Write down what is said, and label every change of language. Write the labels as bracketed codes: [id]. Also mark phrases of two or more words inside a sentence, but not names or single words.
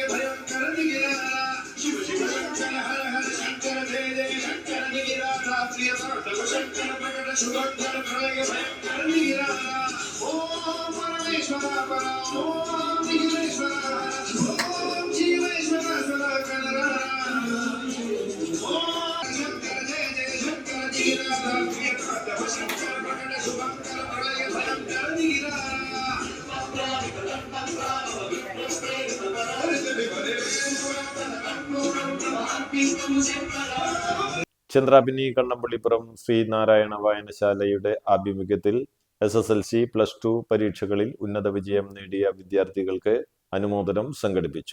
[te] భయంకర దిగిరా శివ శివ శంకర హర హర శంకర జయ జయ శంకర దిగిరా శంకర ప్రకట శుభంకర ప్రళయ భయంకర దిగిరా ఓం పరమేశ్వర పర ఓం దిగిరేశ్వర ఓం జీవేశ్వర సదాకర ఓం శంకర జయ జయ శంకర దిగిరా శంకర ప్రకట శుభంకర ప్రళయ భయంకర దిగిరా [ml] ചന്ദ്രാപിന്നി കണ്ണമ്പള്ളിപ്പുറം ശ്രീനാരായണ വായനശാലയുടെ ആഭിമുഖ്യത്തിൽ SSLC, +2 പരീക്ഷകളിൽ ഉന്നത വിജയം നേടിയ വിദ്യാർത്ഥികൾക്ക് അനുമോദനം സംഘടിപ്പിച്ചു.